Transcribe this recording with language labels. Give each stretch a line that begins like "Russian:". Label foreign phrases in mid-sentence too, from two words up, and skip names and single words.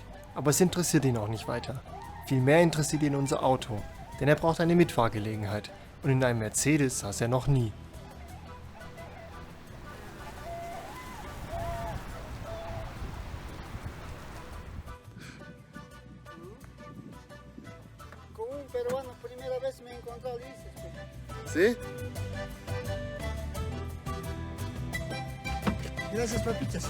German: Aber es interessiert ihn auch nicht weiter. Vielmehr interessiert ihn unser Auto, denn er braucht eine Mitfahrgelegenheit. Und in einem Mercedes saß er noch nie.
Spanish: Con un peruano, primera vez me he encontrado, dices. ¿Sí? Gracias, papitas.